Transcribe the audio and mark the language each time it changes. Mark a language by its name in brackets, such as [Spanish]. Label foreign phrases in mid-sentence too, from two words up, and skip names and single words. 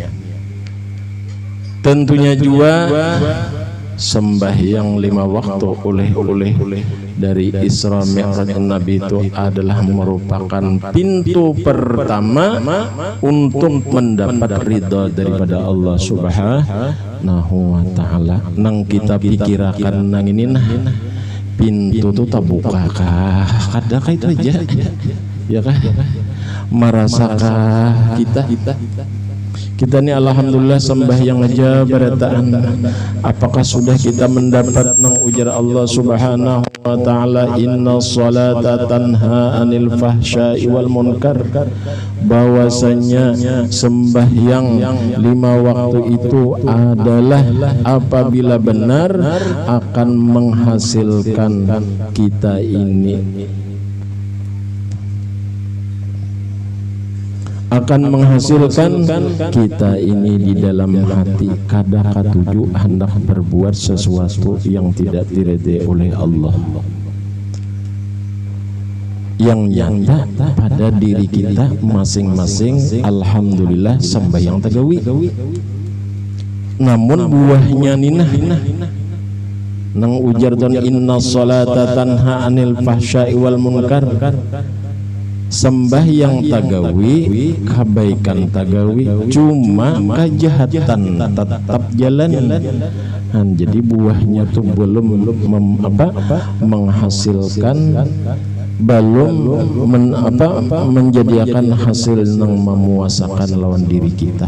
[Indonesian] Tentunya juga sembahyang 5 waktu oleh dari Isra Mi'raj Nabi itu adalah merupakan pintu pertama untuk mendapat ridha daripada Allah [Arabic] سبحانه وتعالى. [Banjar] Nang kita pikirakan nang ini nah pintu itu tak buka kah? Kadakah itu aja? Ya kah? Merasakah kita ini alhamdulillah sembahyang aja berataan. [Indonesian] Apakah sudah kita mendapat nang ujar Allah [Arabic] سبحانه وتعالى, إن الصلاة تنهى عن الفحشاء والمنكر, [Indonesian] bahwasanya sembahyang 5 waktu itu adalah apabila benar akan menghasilkan kita ini, akan menghasilkan kita ini di dalam hati [Banjar] kada katuju [Indonesian] hendak berbuat sesuatu yang tidak diridai oleh Allah, yang nyata pada diri kita masing-masing. [Banjar] Alhamdulillah sembahyang tagawi, namun buahnya ninah nang ujar don [Arabic] إن الصلاة تنهى عن الفحشاء والمنكر. [Banjar] Sembahyang tagawi, kebaikan tagawi, [Indonesian] cuma kejahatan tetap jalan. Jadi buahnya tuh belum menghasilkan, belum menjadikan hasil yang memuasakan lawan diri kita.